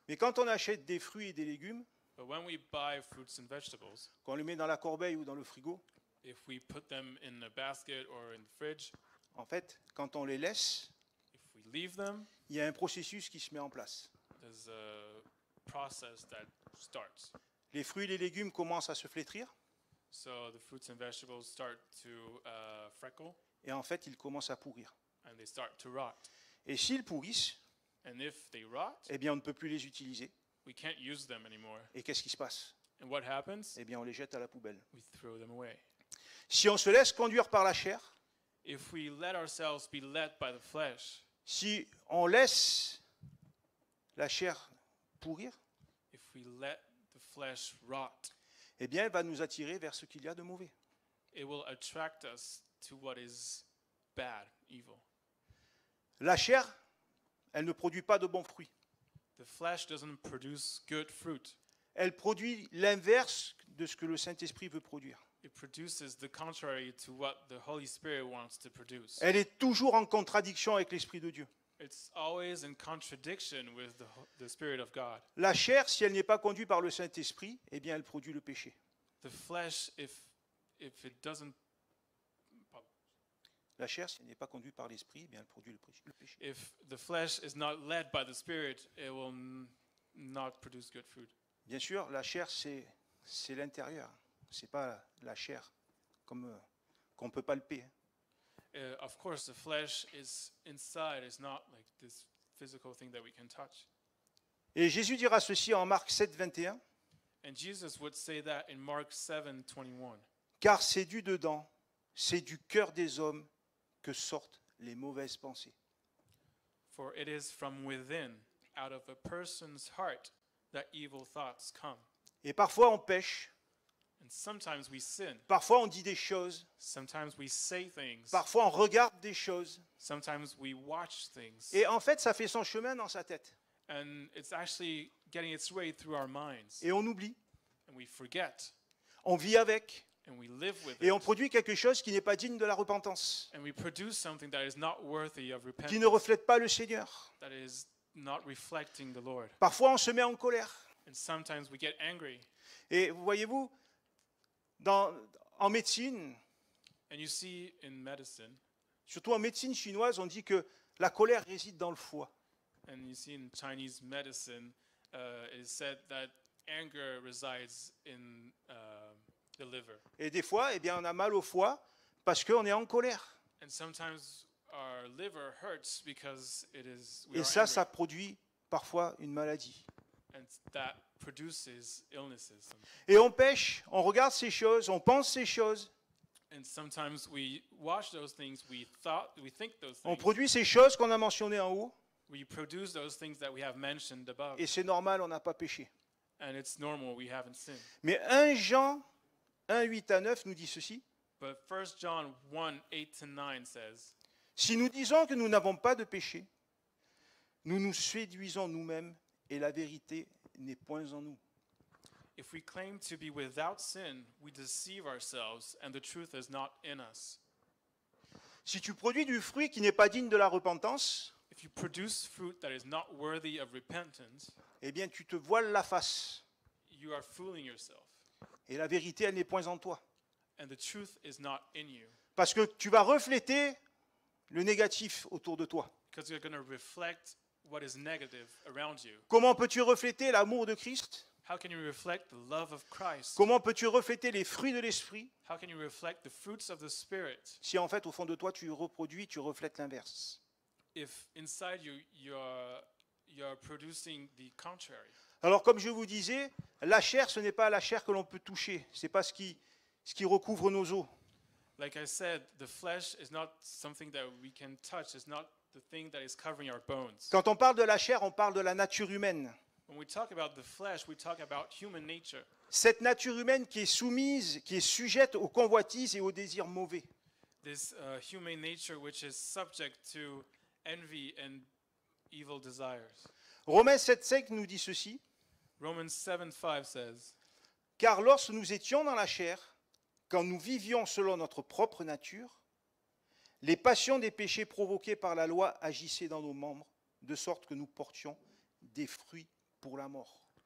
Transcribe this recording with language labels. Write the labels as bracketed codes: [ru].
[fr] mais quand on achète des fruits et des légumes, [en] but when we buy fruits and vegetables, [fr] qu'on les met dans la corbeille ou dans le frigo, [en] if we put them in a basket or in the fridge, [fr] en fait, quand on les laisse, [en] if we leave them, [fr] il y a un processus qui se met en place. [en] there's a process that starts. [fr] Les fruits et les légumes commencent à se flétrir, [en] So the fruits and vegetables start to freckle, [fr] et en fait, ils commencent à pourrir. [en] and they start to rot. [fr] Et s'ils pourrissent, [en] And if they rot, [fr] eh bien on ne peut plus les utiliser. [en] we can't use them anymore. [fr] Et qu'est-ce qui se passe? [en] And what happens? [fr] Eh bien on les jette à la poubelle. [en] We throw them away. [fr] Si on se laisse conduire par la chair, [en] If we let ourselves be led by the flesh, [fr] si on laisse la chair pourrir, [en] if we let the flesh rot, [fr] eh bien, elle va nous attirer vers ce qu'il y a de mauvais. [en] it will attract us to what is bad, evil. [fr] La chair, elle ne produit pas de bons fruits. [en] The flesh doesn't produce good fruit. [fr] Elle produit l'inverse de ce que le Saint-Esprit veut produire. [en] It produces the contrary to what the Holy Spirit wants to produce. [fr] Elle est toujours en contradiction avec l'Esprit de Dieu. [en] It's always in contradiction with the Spirit of God. [fr] La chair, si elle n'est pas conduite par le Saint-Esprit, eh bien, elle produit le péché. [en] The flesh, if it doesn't, [fr] La chair, si elle n'est pas conduite par l'Esprit, eh bien, elle produit le péché. [en] if the flesh is not led by the Spirit, it will not produce good fruit. [fr] Bien sûr, la chair, c'est l'intérieur. C'est pas la chair comme qu'on peut palper. [en] Of course, the flesh is inside. It's not like this physical thing that we can touch. [fr] Et Jésus dira ceci en Marc 7, 21. [en] And Jesus would say that in Mark 7:21. [fr] Car c'est du dedans, c'est du cœur des hommes que sortent les mauvaises pensées. [en] For it is from within, out of a person's heart, that evil thoughts come. [fr] Et parfois on pêche, [en] And sometimes we sin. [fr] parfois on dit des choses, [en] Sometimes we say things. [fr] parfois on regarde des choses. [en] Sometimes we watch things. [fr] Et en fait, ça fait son chemin dans sa tête. [en] And it's actually getting its way through our minds. [fr] Et on oublie, [en] And we forget. [fr] on vit avec, [en] And we live with [fr] et on [en] it. [fr] produit quelque chose qui n'est pas digne de la repentance, [en] And we produce something that is not worthy of [fr] qui [en] repentance. [fr] ne reflète pas le Seigneur. [en] That is not reflecting the Lord. [fr] Parfois on se met en colère. [en] And sometimes we get angry. [fr] Et voyez-vous, en médecine, [en] And you see in medicine, [fr] surtout en médecine chinoise, on dit que la colère réside dans le foie. [en] and you see in Chinese medicine, it is said that anger resides in the liver. [fr] Et des fois, eh bien, on a mal au foie parce qu'on est en colère. [en] And sometimes our liver hurts because we [fr] Et [en] are [fr] ça, [en] angry. [fr] ça produit parfois une maladie. [en] And that produces illnesses. [fr] Et on pêche, on regarde ces choses, on pense ces choses, [en] And sometimes we watch those things, we think those [fr] on [en] things. [fr] produit ces choses qu'on a mentionnées en haut, [en] We produce those things that we have mentioned above. [fr] et c'est normal, on n'a pas péché. [en] And it's normal, we haven't sinned. [fr] Mais 1 Jean 1, 8 à 9 nous dit ceci. [en] But 1 John 1:8-9 says, [fr] Si nous disons que nous n'avons pas de péché, nous nous séduisons nous-mêmes et la vérité n'est point en nous. [en] if we claim to be without sin, we deceive ourselves, and the truth is not in us. [fr] Si tu produis du fruit qui n'est pas digne de la repentance, [en] If you produce fruit that is not worthy of repentance, [fr] eh bien tu te voiles la face. [en] you are fooling yourself, [fr] Et la vérité, elle n'est point en toi. [en] and the truth is not in you, [fr] Parce que tu vas refléter le négatif autour de toi. [en] because you're going to reflect what is negative around you. [fr] Comment peux-tu refléter l'amour de Christ? [en] How can you reflect the love of Christ? [fr] Comment peux-tu refléter les fruits de l'esprit [en] How can you reflect the fruits of the Spirit [fr] si en fait au fond de toi tu reproduis, tu reflètes l'inverse? [en] if inside you you're producing the contrary? [fr] Alors comme je vous disais, la chair, ce n'est pas la chair que l'on peut toucher, ce n'est pas ce qui recouvre nos os. [en] Like I said, the flesh is not something that we can touch. It's not the thing that is covering our bones. [fr] Quand on parle de la chair, on parle de la nature humaine. [en] When we talk about the flesh, we talk about human nature. [fr] Cette nature humaine qui est soumise, qui est sujette aux convoitises et aux désirs mauvais. [en] This human nature which is subject to envy and evil desires. [fr] Romains 7,5 nous dit ceci. [en] Romans 7:5 says, [fr] Car lorsque nous étions dans la chair, quand nous vivions selon notre propre nature, les passions des péchés provoqués par la loi agissaient dans nos membres, de sorte que nous portions des fruits pour la mort.